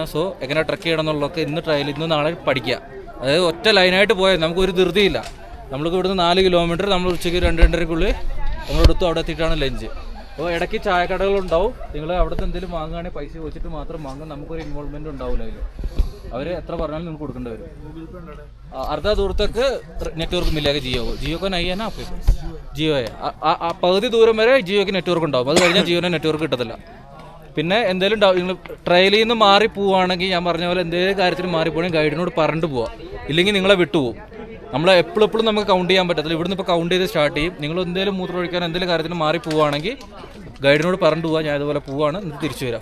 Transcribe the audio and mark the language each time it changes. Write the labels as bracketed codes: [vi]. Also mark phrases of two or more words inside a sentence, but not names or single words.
[ml] സോ എങ്ങനെ ട്രക്ക് ചെയ്യണം എന്നുള്ളതൊക്കെ ഇന്ന് നാളെ പഠിക്കുക. അതായത് ഒറ്റ ലൈനായിട്ട് പോയാൽ നമുക്കൊരു ധൃതിയില്ല. നമ്മൾക്ക് ഇവിടുന്ന് 4 കിലോമീറ്റർ നമ്മൾ ഉച്ചയ്ക്ക് 2-2:30 നമ്മളെടുത്തു അവിടെ എത്തിയിട്ടാണ് ലഞ്ച്. അപ്പോൾ ഇടയ്ക്ക് ചായക്കടകളുണ്ടാവും. നിങ്ങൾ അവിടുത്തെ എന്തെങ്കിലും വാങ്ങുകയാണെങ്കിൽ പൈസ വെച്ചിട്ട് മാത്രം വാങ്ങും. നമുക്കൊരു ഇൻവോൾവ്മെൻറ്റ് ഉണ്ടാവില്ല അതിൽ. അവർ എത്ര പറഞ്ഞാലും നിങ്ങൾക്ക് കൊടുക്കേണ്ടി വരും. [hi] अर्धा दूर तक नेटवर्क मिलेगा जियो का नहीं है ना आपके पास, जियो है. [ml] പകുതി ദൂരം വരെ ജിയോക്ക് നെറ്റ്വർക്ക് ഉണ്ടാവും. അത് കഴിഞ്ഞാൽ ജിയോനെ നെറ്റ്വർക്ക് കിട്ടത്തില്ല. പിന്നെ എന്തെങ്കിലും നിങ്ങൾ ട്രയലിൽ നിന്ന് മാറി പോവുകയാണെങ്കിൽ ഞാൻ പറഞ്ഞ പോലെ എന്തെങ്കിലും കാര്യത്തിന് മാറിപ്പോണെങ്കിൽ ഗൈഡിനോട് പറഞ്ഞിട്ട് പോവുക. ഇല്ലെങ്കിൽ നിങ്ങളെ വിട്ടുപോകും. നമ്മൾ എപ്പോഴും നമുക്ക് കൗണ്ട് ചെയ്യാൻ പറ്റത്തില്ല. ഇവിടുന്ന് ഇപ്പോൾ കൗണ്ട് ചെയ്ത് സ്റ്റാർട്ട് ചെയ്യും. നിങ്ങൾ എന്തെങ്കിലും മൂത്രമൊഴിക്കാൻ എന്തെങ്കിലും കാര്യത്തിന് മാറി പോവുകയാണെങ്കിൽ ഗൈഡിനോട് പറഞ്ഞിട്ട് പോവുക, ഞാൻ ഇതുപോലെ പോവുകയാണ്, എന്നിട്ട് തിരിച്ചു വരിക.